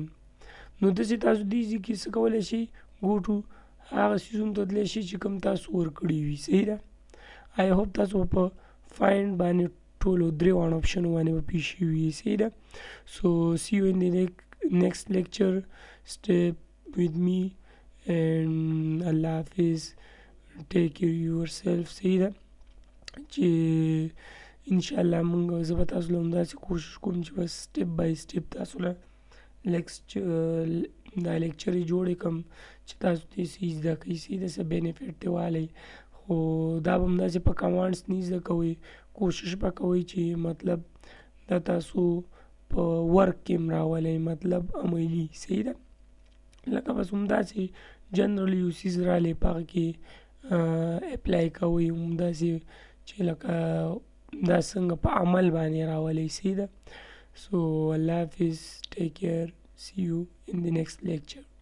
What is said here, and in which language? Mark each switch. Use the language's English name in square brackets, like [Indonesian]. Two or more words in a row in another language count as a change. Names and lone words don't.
[Pashto] نو داسې تاسو دې ځای کې څه کولی شئ [English] go to [Pashto] هغه څیزونو ته تللی شئ چې کوم تاسو ورکړي وي صحیح ده. [English] I hope [Pashto] تاسو په فایند باندې ټولو درې واړو اپشنو باندې به پوه شوي یې صحیح ده. [English] so see you in the next lecture, stay with me and [Arabic] الله حافظ، [English] take care yourself [Pashto] صحیح ده. چې انشاءالله مونږ زه به تاسو له همداسې کوشش کوم چې بس [English] step by step [Pashto] تاسو له دا لیکچر یې جوړې کړم چې تاسو دې څه زده کوئ صحیح ده، څه بینیفټ دې والی. خو دا به همداسې په کمانډس نه زده کوئ، کوشش به کوئ چې مطلب دا تاسو په ورک کې هم راولئ، مطلب عملي صحیح ده. لکه بس همداسې جنرال یو څیز رالی په هغه کې اپلای کوئ، همداسې چې لکه دا څنګه په عمل باندې راولئ صحیح ده. [English] So [Arabic] الله حافظ, [English] take care, see you in the next lecture.